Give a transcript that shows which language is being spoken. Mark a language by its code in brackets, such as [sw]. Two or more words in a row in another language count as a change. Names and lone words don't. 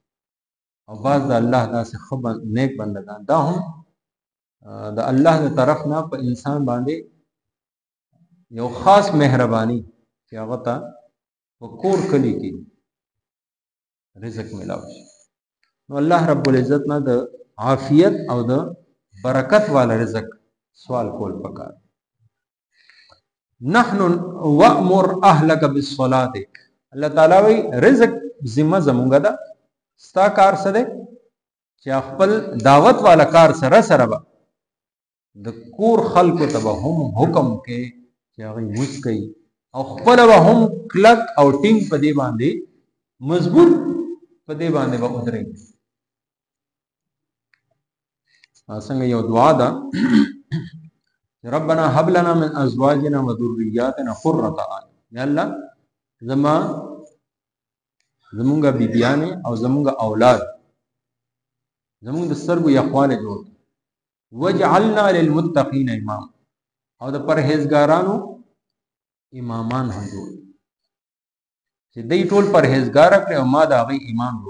[ps] او بعض د الله داسې ښه نیک بندگان دا هم د الله د طرف نه په انسان باندې یو خاص مهرباني چې هغه ته په کور کلی کې رزق ملاو شي. نو الله رب العزت نه د عافیت او د برکت والا رزق سوال کول پکار. [ar] نحن وامر اهلك بالصلاه. [ps] الله تعالی وی رزق ذمہ زمونږه ده. ستا کار څه دی چې خپل دعوت والا کار سره سره به د کور خلکو ته به هم حکم کې چې هغه موږ کوي او خپل به هم کلک او ټینګ په دې باندې مضبوط په دې باندې به ودرېږي. څنګه یو دعا ده [ar] ربنا هب لنا من ازواجنا وذرياتنا قرة اعين. [ps] یا الله زمونږه بیبیانې او زمونږه اولاد زمونږ د سترګو یخواله جوړ [ar] وجعلنا للمتقین امام [ps] او د پرهیزګارانو امامان هم جوړ چې دوی ټول پرهیزګار کړي او ما د هغې امام جوړ.